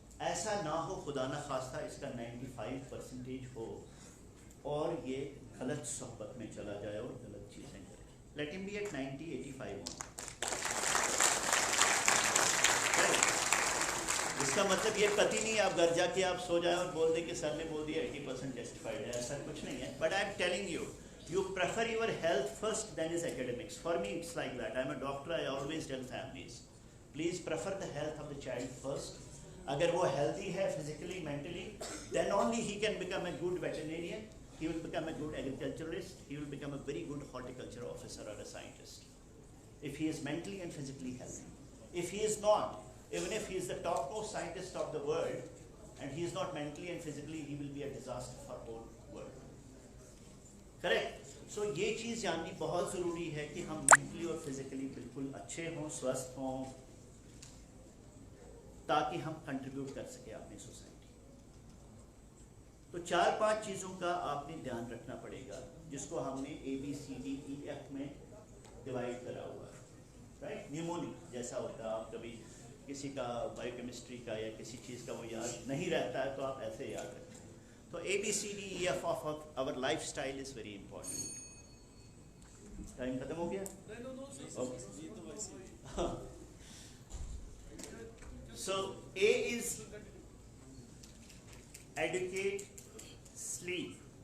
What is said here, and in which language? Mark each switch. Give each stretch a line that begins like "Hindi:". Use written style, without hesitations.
Hindi: ऐसा ना हो खुदा न खास्ता इसका 95% हो और ये गलत सोहबत में चला जाए और गलत चीज़ें करे।
English: Let him be at 90, 85 on.
Hindi: इसका मतलब ये कति नहीं आप घर जाके आप सो जाए और बोल दे कि सर ने बोल दिया 80% टेस्टिफाइड है, ऐसा कुछ नहीं है।
English: But I am telling you, you prefer your health first, then is academics. For me it's like that. I'm a doctor, I always tell families, please prefer the health of the child first.
Hindi: अगर वो
English: healthy है physically, mentally, then only he can become a good veterinarian, he will become a good agriculturalist, he will become a very good horticulture officer or a scientist, if he is mentally and physically healthy. If he is not, even if he is the topmost scientist of the world, and he is not mentally and physically, he will be a disaster for whole world. Correct?
Hindi: सो ये चीज़ जाननी बहुत ज़रूरी है कि हम mentally और physically बिल्कुल अच्छे हों, स्वस्थ हों, ताकि हम कंट्रीब्यूट कर सके अपनी सोसाइटी। तो 4-5 चीज़ों का आपने ध्यान रखना पड़ेगा, जिसको हमने ABCDEF में डिवाइड करा हुआ है, राइट? न्यूमोनिक जैसा होता है, आप कभी किसी का बायोकेमिस्ट्री का या किसी चीज़ का वो याद नहीं रहता है तो आप ऐसे याद रखें। तो
English: ABCDEF of our lifestyle is very important.
Hindi: Time खत्म हो गया?
English: Okay. So A is educate, sleep.